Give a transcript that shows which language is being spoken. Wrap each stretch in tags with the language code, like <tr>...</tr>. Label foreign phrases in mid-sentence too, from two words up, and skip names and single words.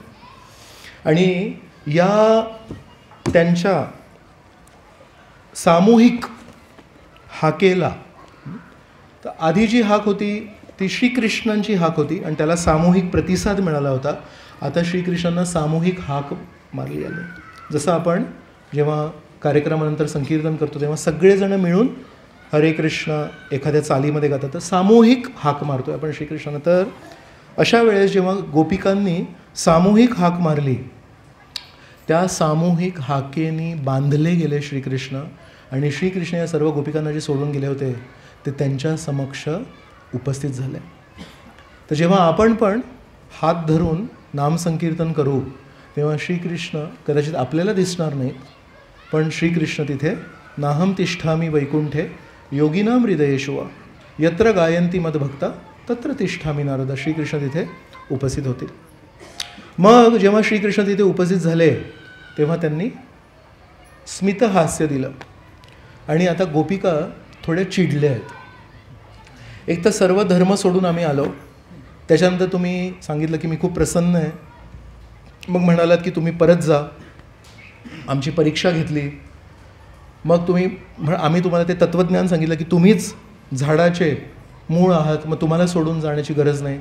<mr>आणि या त्यांच्या सामूहिक हाकेला, तर आधी जी हाक होती ती श्रीकृष्णांची हाक होती आणि त्याला सामूहिक प्रतिसाद मिळाला होता. आता श्रीकृष्णांना सामूहिक हाक मारली आली. जसं आपण जेव्हा कार्यक्रमानंतर संकीर्तन करतो तेव्हा सगळेजण मिळून हरे कृष्ण एखाद्या चालीमध्ये गातात, तर सामूहिक हाक मारतो आपण श्रीकृष्णांना. तर अशा वेळेस जेव्हा गोपिकांनी सामूहिक हाक मारली, त्या सामूहिक हाकेनी बांधले गेले श्रीकृष्ण. आणि श्रीकृष्ण या सर्व गोपिकांना जे सोडून गेले होते ते त्यांच्या समक्ष उपस्थित झाले. तर जेव्हा आपण पण हात धरून नामसंकीर्तन करू तेव्हा श्रीकृष्ण कदाचित आपल्याला दिसणार नाहीत, पण श्रीकृष्ण तिथे</mr> <sa>नाहम तिष्ठामी वैकुंठे योगिनाम हृदयेषु वा यत्र गायंती मदभक्ता तत्र तिष्ठामी नारद,</sa> <mr>श्रीकृष्ण तिथे उपस्थित होतील. मग जेव्हा श्रीकृष्ण तिथे उपस्थित झाले तेव्हा त्यांनी स्मितहास्य दिलं. आणि आता गोपिका थोड्या चिडल्या आहेत. एक तर सर्व धर्म सोडून आम्ही आलो, त्याच्यानंतर तुम्ही सांगितलं की मी खूप प्रसन्न आहे, मग म्हणालात की तुम्ही परत जा, आमची परीक्षा घेतली, मग आम्ही तुम्हाला ते तत्त्वज्ञान सांगितलं की तुम्हीच झाडाचे मूळ आहात, मग तुम्हाला सोडून जाण्याची गरज नाही.</mr>